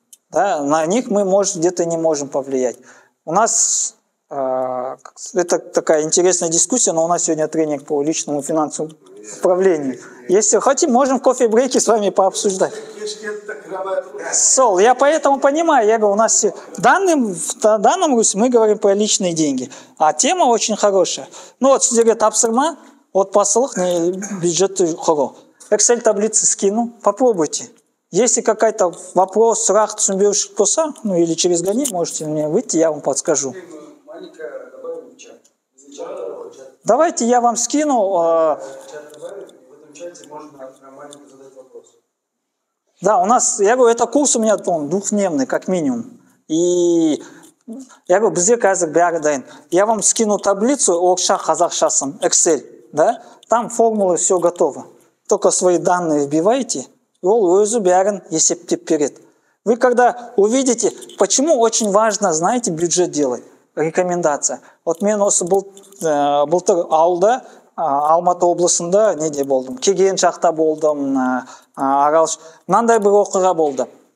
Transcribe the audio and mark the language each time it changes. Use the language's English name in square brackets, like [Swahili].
[Russian] Да, на них мы, может, где-то не можем повлиять. У нас, это такая интересная дискуссия, но у нас сегодня тренинг по личному финансовому управлению. Если хотим, можем в кофе-брейке с вами пообсуждать. Я поэтому понимаю, я говорю, у нас в данном русле мы говорим про личные деньги, а тема очень хорошая. [Kazakh] Сіздерге тапсырма, отбасылық бюджетті құру. [Russian] Excel таблицы скину, попробуйте. Если какой-то вопрос, [Kazakh] сұрақ түсінбеушілік болса, [Russian] или через гони, можете мне выйти, я вам подскажу. Давайте я вам скину. Да, у нас, я говорю, это курс у меня двухдневный, как минимум. И я говорю, [Kazakh] бізде қазір бәрі дайын. [Russian] Я вам скину таблицу, орысша, қазақшасын, Excel, да? Там формулы все готово. Только свои данные вбиваете, и [Kazakh] ол өзі бәрін есептеп береді. [Russian] Вы когда увидите, почему очень важно, знаете, бюджет делать, рекомендация. [Kazakh] Вот мен осы былтыр ауылда, Алматы облысында неде болдым, Кеген жақта болдым, мынандай бір оқиға болды.